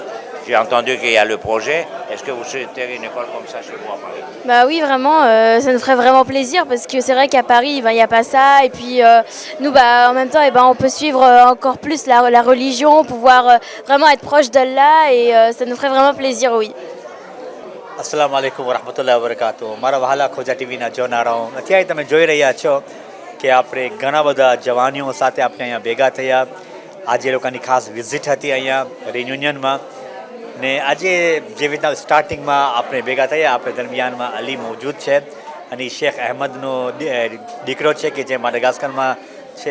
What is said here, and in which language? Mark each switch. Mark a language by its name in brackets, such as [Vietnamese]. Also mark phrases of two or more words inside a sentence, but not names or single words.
[French] J'ai entendu qu'il y a le projet. Est-ce que vous souhaiterez une école comme ça chez vous à Paris? Bah oui, vraiment, ça nous ferait vraiment plaisir, parce que c'est vrai qu'à Paris, il n'y a pas ça. Et puis, nous, en même temps, on peut suivre encore plus la religion, pouvoir vraiment être proche d'Allah, et ça nous ferait vraiment plaisir, oui. [Arabic] السلام عليكم ورحمة الله وبركاته. [Gujarati] મારા વહાલા ખોજા ટીવીના જોનારાઓ, અત્યારે તમે જોઈ રહ્યા છો કે આપણે ઘણા બધા જવાનીઓ સાથે આપણે અહીંયા ભેગા થયા. આજે લોકોની ખાસ વિઝિટ હતી અહીંયા રિયુનિયનમાં, ને આજે જે રીતના સ્ટાર્ટિંગમાં આપણે ભેગા થયા, આપણે દરમિયાનમાં અલી મોજૂદ છે અને શેખ અહેમદનો દીકરો છે કે જે માડાગાસ્કરમાં છે.